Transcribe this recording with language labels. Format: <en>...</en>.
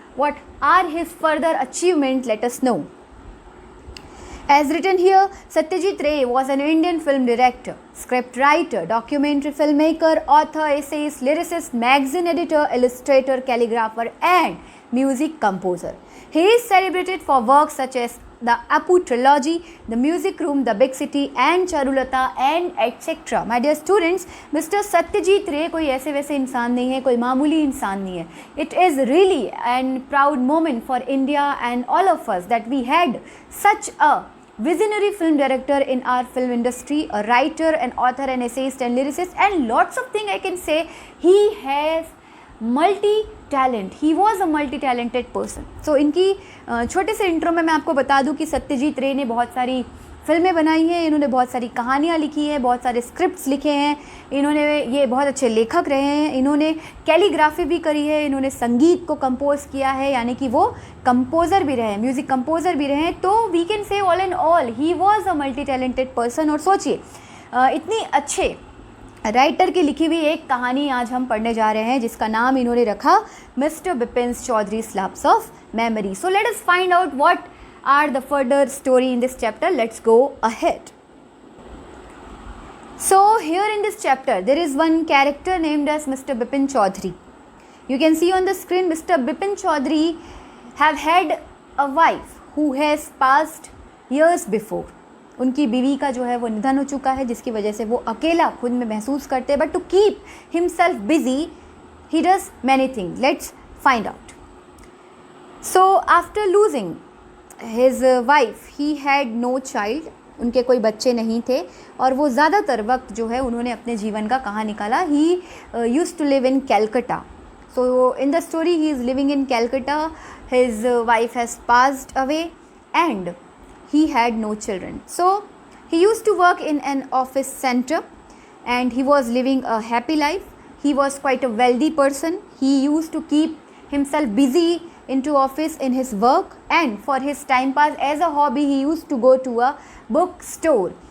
<en>What are his further achievements? Let us know. As written here, Satyajit Ray was an Indian film director, script writer, documentary filmmaker, author, essayist, lyricist, magazine editor, illustrator, calligrapher and music composer. He is celebrated for works such as the Apu trilogy, The Music Room, The Big City and Charulata and etc. My dear students, Mr.</en> <hi>Satyajit Ray कोई ऐसे वैसे इंसान नहीं है, कोई मामूली इंसान नहीं है.</hi> <en>It is really a proud moment for India and all of us that we had such a visionary film director in our film industry, a writer, an author, an essayist and lyricist and lots of things I can say. He has multi-talent. He was a multi-talented person.</en> <hi>So इनकी छोटे से intro में मैं आपको बता दूं कि सत्यजीत रे ने बहुत सारी फिल्में बनाई हैं, इन्होंने बहुत सारी कहानियाँ लिखी हैं, बहुत सारे स्क्रिप्ट्स लिखे हैं, इन्होंने ये बहुत अच्छे लेखक रहे हैं, इन्होंने कैलीग्राफी भी करी है, इन्होंने संगीत को कंपोज किया है, यानी कि वो कंपोज़र भी रहे हैं, म्यूज़िक कंपोज़र भी रहे हैं.</hi> <en>तो we can say all and all he was a multi talented person.</en> <hi>और सोचिए इतनी अच्छे राइटर की लिखी हुई एक कहानी आज हम पढ़ने जा रहे हैं जिसका नाम इन्होंने रखा mister Bipin चौधरी's Lapse of Memory.</hi> <en>So let us find out what are the further story in this chapter. Let's go ahead. So here in this chapter there is one character named as Mr. Bipin Chaudhary. You can see on the screen Mr. Bipin Chaudhary have had a wife who has passed years before.</en> <hi>उनकी बीवी का जो है वो निधन हो चुका है, जिसकी वजह से वो अकेला खुद में महसूस करते हैं.</hi> <en>But to keep himself busy he does many thing. Let's find out. So after losing his wife he had no child.</en> <hi>उनके कोई बच्चे नहीं थे और वो ज़्यादातर वक्त जो है उन्होंने अपने जीवन का कहाँ निकाला.</hi> <en>He used to live in Calcutta. So in the story he is living in Calcutta. His wife has passed away and he had no children. So he used to work in an office center and he was living a happy life. He was quite a wealthy person. He used to keep himself busy into office in his work, and for his time pass as a hobby he used to go to a bookstore.</en>